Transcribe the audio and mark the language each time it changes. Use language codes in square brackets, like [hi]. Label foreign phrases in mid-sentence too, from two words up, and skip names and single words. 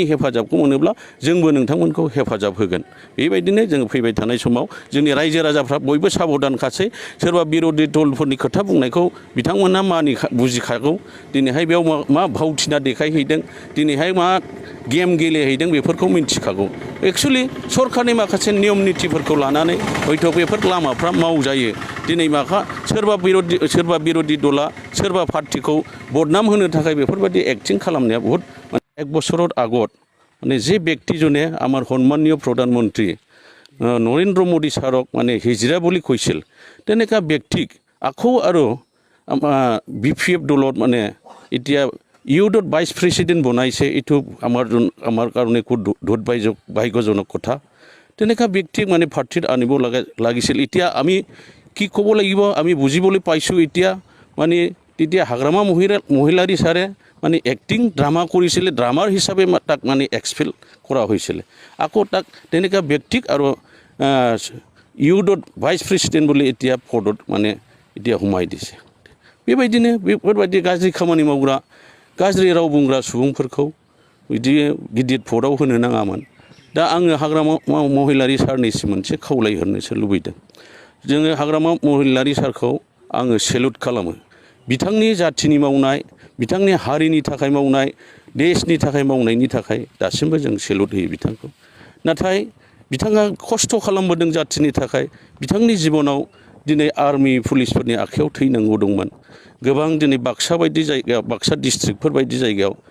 [brx] हेफाजाबखौ मोनोब्ला जोंबो नोंथांमोनखौ हेफाजाब होगोन बेबायदिनो जों फैबाय थानाय समाव जोंनि रायजो राजाफ्रा बयबो साबधानखासै सोरबा बिरोधि दलफोरनि खोथा बुंनायखौ बिथांमोनहा बुजिखागौ दिनैहाय बेयाव मा भावथिना देखायहैदों दिनैहाय मा गेम गेलेहैदों बेफोरखौ मिन्थिखागौ एक्चुअलि सरकारनि माखासे नियम नितिफोरखौ लानानै हयथ' बेफोर लामाफ्रा मावजायो दिनै सोरबा बिरोधि दला सोरबा पार्टिखौ बदनाम होनो थाखाय बेफोरबायदि एक्टिं खालामनाया बहुत [as] 1 বছৰৰ আগত মানে যে ব্যক্তিজনে আমাৰ সন্মানীয় প্ৰধানমন্ত্ৰী নৰেন্দ্ৰ মোদী ছাৰক মানে হিজৰা বুলি কৈছিল তেনেকা ব্যক্তিক আকৌ আৰু BPF দলত মানে এতিয়া ইউথত ভাইস প্ৰেসিডেন্ট বনাইছে এইটো আমাৰ কাৰণে খুব দুৰ্ভাগ্যজনক কথা তেনেকা ব্যক্তিক মানে পাৰ্টিত আনিব লাগিছিল এতিয়া আমি কি ক'ব লাগিব আমি বুজিবলৈ পাইছোঁ এতিয়া মানে তেতিয়া হাগ্ৰামা মহিলাৰী ছাৰে মানে [en] acting drama [as] কৰিছিলে ড্ৰামাৰ হিচাপে তাক মানে এক্সপেল কৰা হৈছিলে আকৌ তাক তেনেকা ব্যক্তিক আৰু ইউথত ভাইস প্ৰেসিডেন্ট বুলি এতিয়া পদত মানে এতিয়া সোমাই দিছে [brx] बेबायदिनो बेफोरबायदि गाज्रि खामानि मावग्रा गाज्रि राव बुंग्रा सुबुंफोरखौ बिदि गिदिर पदआव होनो नाङामोन दा आङो हाग्रामा महिलारी सारनिसिम मोनसे खावलायहरनोसो लुबैदों जोङो हाग्रामा महिलारी सारखौ आङो सेलुट खालामो बिथांनि जाथिनि मावनाय बिथांनि हारिनि थाखाय मावनाय देशनि थाखाय मावनायनि थाखाय दासिमबो जों सेलुट होयो बिथांखौ नाथाय बिथाङा खस्थ' खालामबोदों जाथिनि थाखाय बिथांनि जिबनाव दिनै आर्मी पुलिसफोरनि आखायाव थैनांगौ दंमोन गोबां दिनै बाक्सा बायदि जायगायाव बाक्सा डिस्ट्रिक्टफोर बायदि जायगायाव